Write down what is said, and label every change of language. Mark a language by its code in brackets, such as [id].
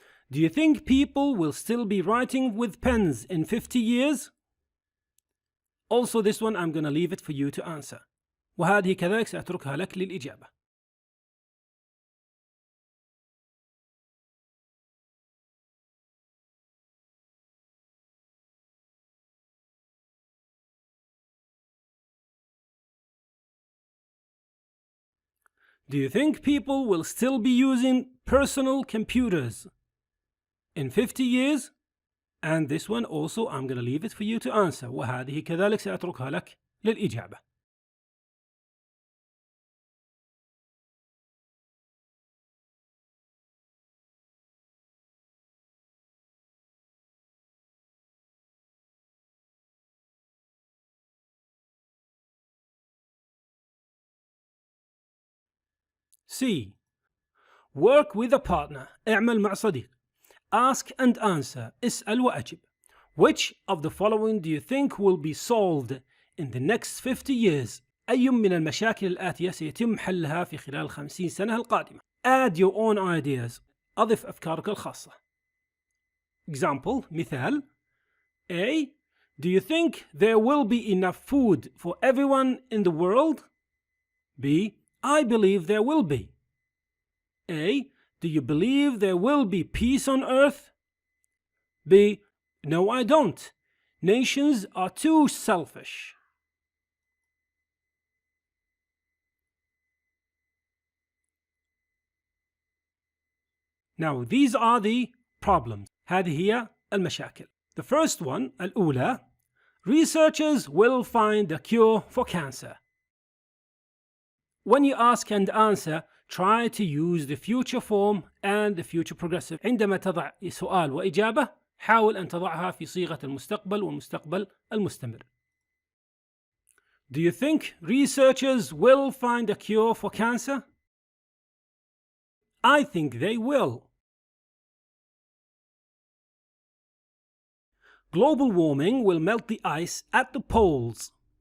[en] Do you think people will still be writing with pens in 50 years? Also this one I'm going to leave it for you to answer. [ar] وهذه كذلك سأتركها لك للإجابة. [en] Do you think people will still be using personal computers in 50 years? And this one also I'm going to leave it for you to answer. [ar] وهذه كذلك سأتركها لك للإجابة. [en] C. Work with a partner. [ar] اعمل مع صديق. [en] Ask and answer. [ar] اسأل وأجب. [en] Which of the following do you think will be solved in the next 50 years? [ar] أي من المشاكل الآتية سيتم حلها في خلال 50 سنة القادمة؟ [en] Add your own ideas. [ar] أضف أفكارك الخاصة. Example. مثال. A. [en] Do you think there will be enough food for everyone in the world? B. I believe there will be. A. Do you believe there will be peace on earth? B. No, I don't. Nations are too selfish. Now these are the problems. [ar] هذه هي المشاكل. [en] The first one, [ar] الأولى, [en] researchers will find a cure for cancer. When you ask and answer, try to use the future form and the future progressive. [ar] عندما تضع سؤال وإجابة حاول أن تضعها في صيغة المستقبل والمستقبل المستمر. [en] Do you think researchers will find a cure for cancer? I think they will. Global warming will melt the ice at the poles.